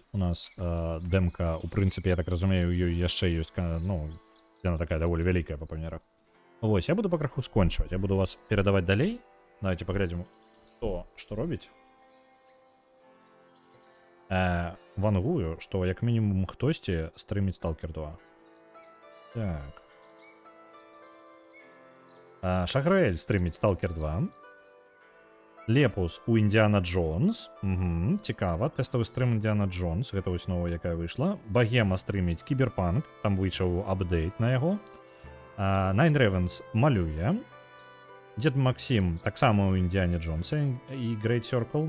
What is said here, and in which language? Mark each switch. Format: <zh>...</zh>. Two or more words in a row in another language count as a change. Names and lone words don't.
<be>У нас дэмка, у прынцыпе, я так разумею, ёй яшчэ ёсць, ну, яна такая даволі вялікая па памерах. Вось, я буду пакраху скончваць. Я буду вас перадаваць далей. Давайте паглядзім, хто што робіць. Вангую, што як мінімум хтосьці стрыміць Stalker 2. Так. Шаграэль стрыміць Stalker 2. Лепус у Індіана Джонс. Цікава. Тэставы стрым Індіана Джонс. Гэта вось новая, якая выйшла. Багема стрыміць Кіберпанк. Там выйшаў апдейт на яго. Nine Ravens малюе. Дед Максим таксама у Індіане Джонса і Great Circle.</be>